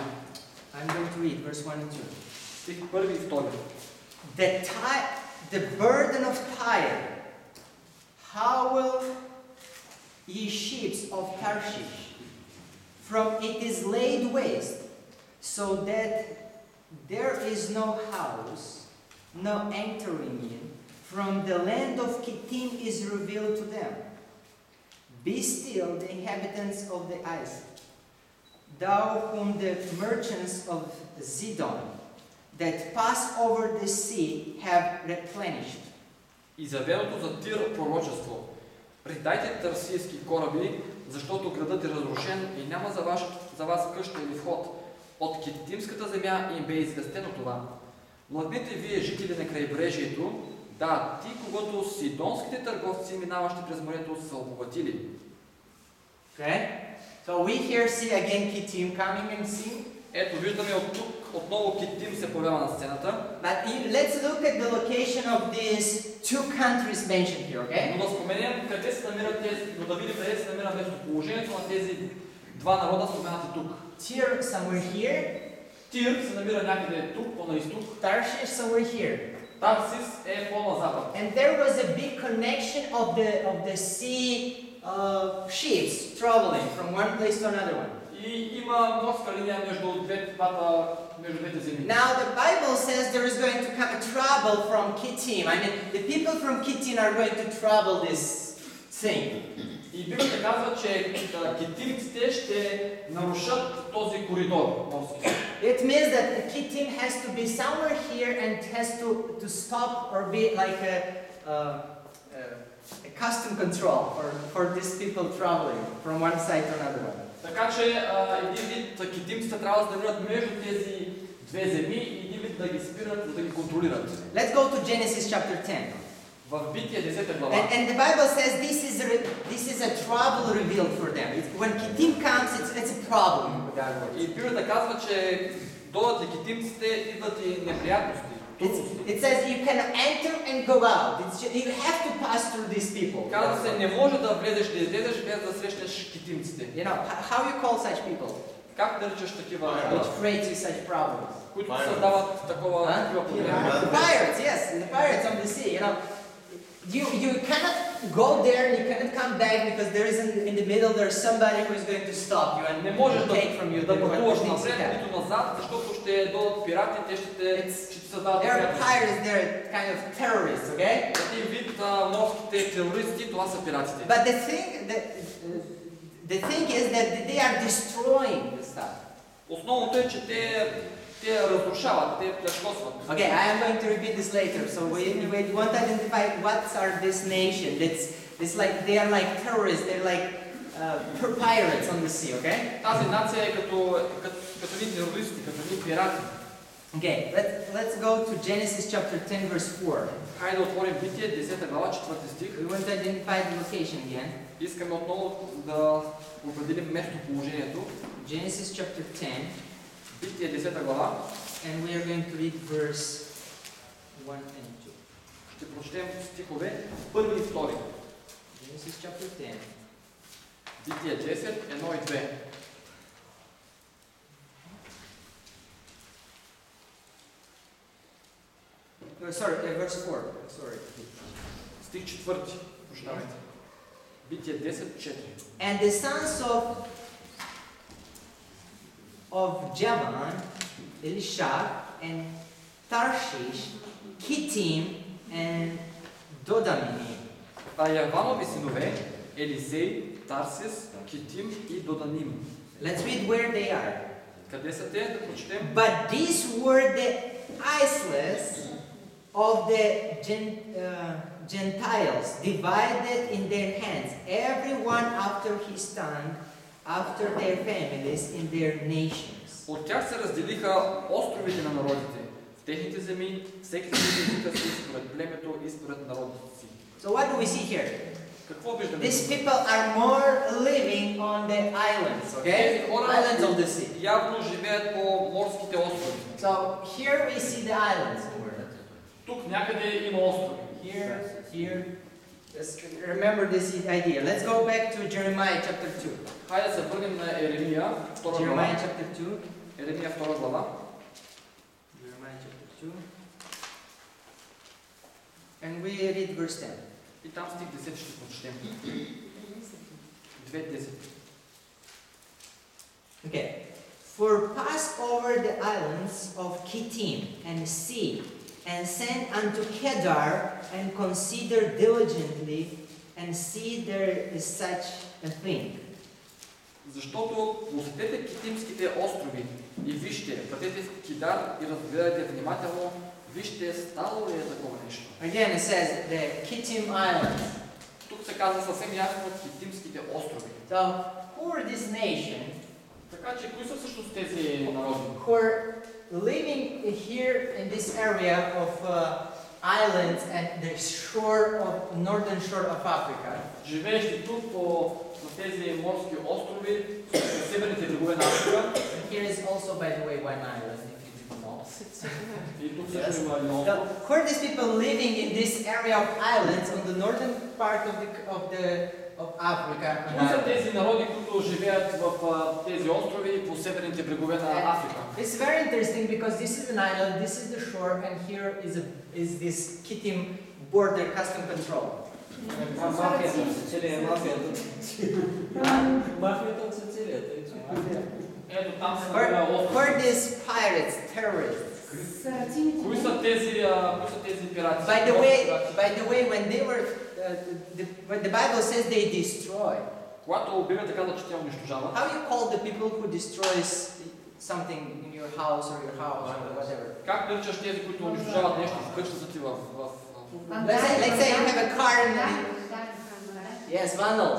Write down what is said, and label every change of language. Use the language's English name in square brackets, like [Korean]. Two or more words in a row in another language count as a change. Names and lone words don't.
[English] I'm going to read verse 1 and 2. [Bulgarian] Стих 1 и 2. [English] The burden of Tyre, how will ye sheep of Tarshish, from it is laid waste, so that there is no house, no entering in, from the land of Kittim is revealed to them. Be still, the inhabitants of the isles, thou whom the merchants of Zidon that pass over the sea have replenished. [Bulgarian] И заведото за Тир пророчество. Предайте търсийски кораби, защото градът е разрушен и няма за вас къща или вход. От китимската земя им бе известено това. Младите вие, жители на крайбрежието, да, ти, когато сидонските търговци, минаващи през морето, са обогатили. [English] Okay? So we here see again Kittim coming and seeing. [Bulgarian] Ето, виждаме от тук отново Китим се появява на сцената. [English] But let's look at the location of these two countries mentioned here, okay? [Bulgarian] Но да споменем къде се намират тези, но да видим къде се намира местоположението на тези два народа, споменати тук. [English] Tyre somewhere here, [Bulgarian] Тир се намира някъде тук, по-на изток. [English] Tarshish somewhere here. [Bulgarian] Тарсис е по-на запад. [English] And there was a big connection of the sea ships traveling from one place to another one. [Bulgarian] И има морска линия между двете земи. [English] Now the Bible says there is going to come a trouble from Kittim. I mean, the people from Kittim are going to trouble this thing. [Bulgarian] И Библията казва, че китимците ще нарушат този коридор морски. [English] It means that the Kittim has to be somewhere here and has to stop or be like a custom control for these people traveling from one side to another one. [Bulgarian] Така че един вид китимците трябва да се намират между тези две земи и един вид да ги спират, да ги контролират. [English] Let's go to Genesis chapter 10. [Bulgarian] В Битие 10 глава. [English] And the Bible says this is a trouble revealed for them. When Kittim comes, it's a problem. [Bulgarian] И Библията казва, че дойдат ли китимците, идват и неприятности. [English] It says you cannot enter and go out. You have to pass through these people. [Bulgarian] Казва се, не може да влезеш, да излезеш без да срещнеш китимците. [English] You know, how you call such people? [Bulgarian] Как наричаш такива Which хора, [English] creates you such problems? [Bulgarian] които създават такива проблеми? [English] The pirates, yes, the pirates on the sea. You know, you cannot go there and you cannot come back because there is in the middle there's somebody who is going to stop you and [Bulgarian] Не можеш [English] take from you [Bulgarian] да the пътуваш [English] things you [Bulgarian] напред, have. нито назад, защото ще дойдат пирати, те ще ти създадат They're неприятности. [English] pirates, they're kind of terrorists, okay? [Bulgarian] Един вид морските терористи, това са пиратите. [English] But the thing is that they are destroying the stuff. [Bulgarian] Основното е, че те разрушават, те плячкосват. [English] Okay, I am going to repeat this later. So we want to identify what are this nation. It's like they are like terrorists. They're like pirates on the sea. Okay. [Bulgarian] Тази нация е като ни терористи, като ни пирати. [English] Okay. Let's go to Genesis chapter 10 verse 4. [Bulgarian] Хайде да отворим Битие 10 глава 4 стих. [English] We want to identify the location again. [Bulgarian] Искаме отново да определим местоположението. [English] Genesis chapter 10, [Bulgarian] Битие 10 глава. [English] and we are going to read verse 1 and 2. [Bulgarian] Ще прочетем стихове 1 и 2. [English] Genesis chapter 10. [Bulgarian] Битие 10, 1 и 2. [English] Verse 4. Sorry. [Bulgarian] Стих 4. Прощавайте. Битие 10, 4. [English] And the sons of Javan, Elisha, and Tarshish, Kittim, and Dodamini. [Bulgarian] А Яванови синове Елисей, Тарсис, Китим и Доданим. [English] Let's read where they are. [Bulgarian] Къде са те? Да прочетем. [English] But these were the isles of the Gentiles divided in their hands, everyone after his tongue, after their families, in their nations. [Bulgarian] От тях се разделиха островите на народите. В техните земи, всеки според езика си, според племето и според народите си. [English] So what do we see here? [Bulgarian] Какво виждаме? [English] These people are more living on the islands, [Bulgarian] Тези okay? хора [English] Islands of the sea. [Bulgarian] явно живеят по морските острови. [English] So here we see the islands. [Bulgarian] Тук някъде има острови. [English] Here, here. Just remember this idea. Let's go back to Jeremiah chapter 2. [Bulgarian] Хайде да се върнем на Еремия, 2 Jeremiah глава. [English] chapter 2. [Bulgarian] Еремия 2 глава. [English] Jeremiah chapter 2. And we read verse 10. [Bulgarian] И там стих 10 ще прочетем. 2:10. [English] Okay. For pass over the islands of Kittim and see, and send unto Kedar, and consider diligently, and see there is such a thing. [Bulgarian] Защото посетете Китимските острови и вижте, пътете в Кидар и разгледайте внимателно, вижте, стало ли е такова нещо. [English] Again, it says the Kittim Islands. [Bulgarian] Тук се казва съвсем ясно Китимските острови. [English] So, who are this nation [Bulgarian] Така че, кои са всъщност тези народи? [English] who are living here in this area of islands and the shore of northern shore of Africa? [Bulgarian] Живеещи тук на тези морски острови, на северните брегове на Африка. [English] And here is also, by the way, one island, if you didn't know. [Bulgarian] И тук също има един So, остров. [English] who are these people living in this area of islands on the northern part of Africa? [Bulgarian] Кои са тези народи, които живеят в тези острови по северните брегове на Африка? [English] It's very interesting because this is an island, this is the shore, and here is this Kittim border custom control. [Bulgarian] Мафията от Сицилия, мафията. Мафията от Сицилия, тъй че. Ето там са Where острови. [English] are these pirates, terrorists? [Bulgarian] Кои са тези пирати? [English] By the way, when they were, when the Bible says they destroy, [Bulgarian] Когато Библията казва, че те унищожават, [English] how you call the people who destroys something in your house or or whatever? [Bulgarian] как наричаш тези, които унищожават нещо в къщата ти в... [English] Let's say you have a car in the, yes, vandals.